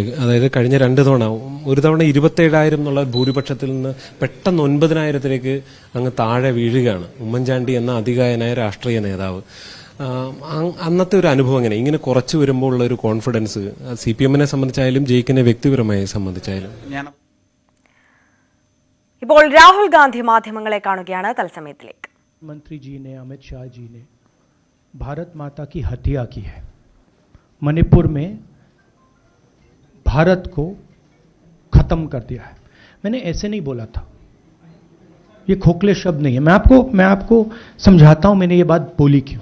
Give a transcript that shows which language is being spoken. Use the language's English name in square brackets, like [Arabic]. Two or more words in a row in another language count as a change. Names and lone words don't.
[Malayalam] അതായത് കഴിഞ്ഞ 2 തവണ, ഒരു തവണ 27,000 എന്നുള്ള ഭൂരിപക്ഷത്തിൽ നിന്ന് പെട്ടെന്ന് 9,000-ലേക്ക് അങ്ങ് താഴെ വീഴുകയാണ് ഉമ്മൻചാണ്ടി എന്ന അതികായനായ രാഷ്ട്രീയ നേതാവ്. അന്നത്തെ ഒരു അനുഭവം എങ്ങനെ? ഇങ്ങനെ കുറച്ചു വരുമ്പോൾ ഉള്ള ഒരു കോൺഫിഡൻസ് CPM-നെ സംബന്ധിച്ചായാലും ജയിക്കിനെ വ്യക്തിപരമായി സംബന്ധിച്ചായാലും. ഇപ്പോൾ രാഹുൽ ഗാന്ധി മാധ്യമങ്ങളെ കാണുകയാണ് തത്സമയത്തിലേക്ക്. [Hindi] मंत्री जी ने, अमित शाह जी ने भारत माता की हत्या की है। मणिपुर में भारत को खत्म कर दिया है। मैंने ऐसे नहीं बोला था, ये खोखले शब्द नहीं है। मैं आपको समझाता हूं मैंने ये बात बोली क्यों।